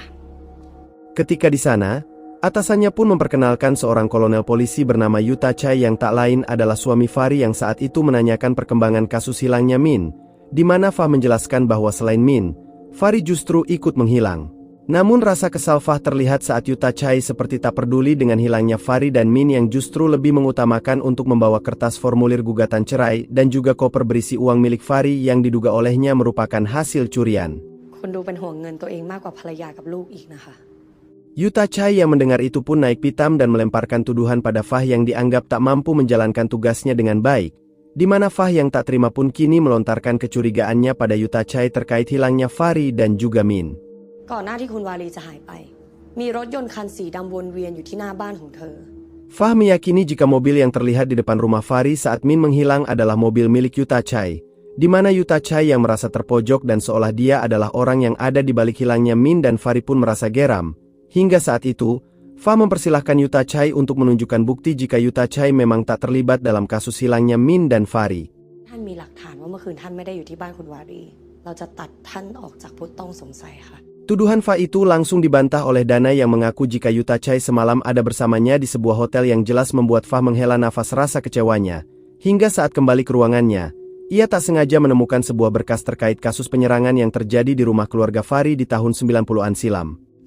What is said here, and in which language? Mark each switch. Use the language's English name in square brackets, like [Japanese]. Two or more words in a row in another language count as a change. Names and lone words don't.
[Indonesian] Ketika di sana, atasannya pun memperkenalkan seorang kolonel polisi bernama Yuta Chai yang tak lain adalah suami Fari yang saat itu menanyakan perkembangan kasus hilangnya Min, di mana Fah menjelaskan bahwa selain Min, Fari justru ikut menghilang. Namun rasa kesal Fah terlihat saat Yuta Chai seperti tak peduli dengan hilangnya Fari dan Min yang justru lebih mengutamakan untuk membawa kertas formulir gugatan cerai dan juga koper berisi uang milik Fari yang diduga olehnya merupakan hasil curian. [Thai] คุณดูเป็นห่วงเงินตัวเองมากกว่าภรรยากับลูกอีกนะคะ [Indonesian] Yuta Chai yang mendengar itu pun naik pitam dan melemparkan tuduhan pada Fah yang dianggap tak mampu menjalankan tugasnya dengan baik, di mana Fah yang tak terima pun kini melontarkan kecurigaannya pada Yuta Chai terkait hilangnya Fari dan juga Min. [Thai] ก่อนหน้าที่คุณวาลีจะหายไป มีรถยนต์คันสีดำวนเวียนอยู่ที่หน้าบ้านของเธอ [Indonesian] Fah meyakini jika mobil yang terlihat di depan rumah Fari saat Min menghilang adalah mobil milik Yuta Chai, di mana Yuta Chai yang merasa terpojok dan seolah dia adalah orang yang ada di balik hilangnya Min dan Fari pun merasa geram. Hingga saat itu, Fah mempersilahkan Yuta Chai untuk menunjukkan bukti jika Yuta Chai memang tak terlibat dalam kasus hilangnya Min dan Fari. [Thai] ท่านมีหลักฐานว่าเมื่อคืนท่านไม่ได้อยู่ที่บ้านคุณวาลีเราจะตัดท่านออกจากผู้ต้องสงสัยค่ะ [Indonesian] Tuduhan Fah itu langsung dibantah oleh Danai yang mengaku jika Yuta Chai semalam ada bersamanya di sebuah hotel yang jelas membuat Fah menghela nafas rasa kecewanya. Hingga saat kembali ke ruangannya, ia tak sengaja menemukan sebuah berkas terkait kasus penyerangan yang terjadi di rumah keluarga Fari di tahun 90-an silam.